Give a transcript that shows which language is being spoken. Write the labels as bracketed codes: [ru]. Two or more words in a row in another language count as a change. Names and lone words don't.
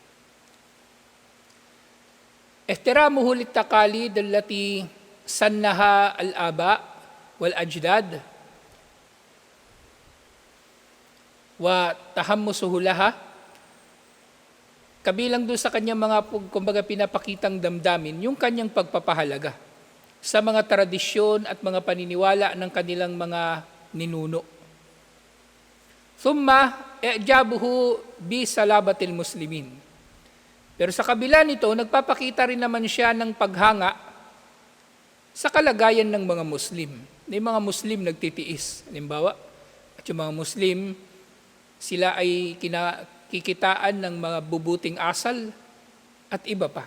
[ar] احترامه للتقاليد التي سنها الآباء والأجداد وتحمسه لها. [tl] Kabilang doon sa kanyang mga, kumbaga, pinapakitang damdamin, yung kanyang pagpapahalaga sa mga tradisyon at mga paniniwala ng kanilang mga ninuno. [ar] ثم إعجابه بصلابة المسلمين. [tl] Pero sa kabila nito, nagpapakita rin naman siya ng paghanga sa kalagayan ng mga Muslim. Yung mga Muslim nagtitiis. Halimbawa, at yung mga Muslim, sila ay kikitaan ng mga bubuting asal at iba pa.